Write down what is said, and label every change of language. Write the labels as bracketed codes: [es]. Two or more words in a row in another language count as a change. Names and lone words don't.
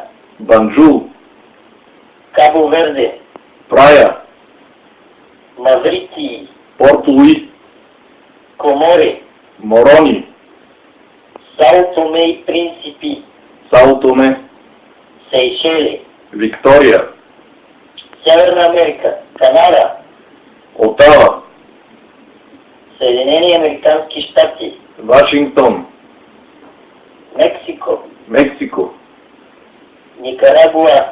[bg] Банджул, Кабо Верде, Прая, Маврикии, Порт Луи, Комори, Морони, Сао Томе и Принципи, Сао Томе, Сейшели, Виктория, Северна Америка, Канада, Отава, Съединени американски щати, Вашингтон, Мексико, Мексико, Никарагуа,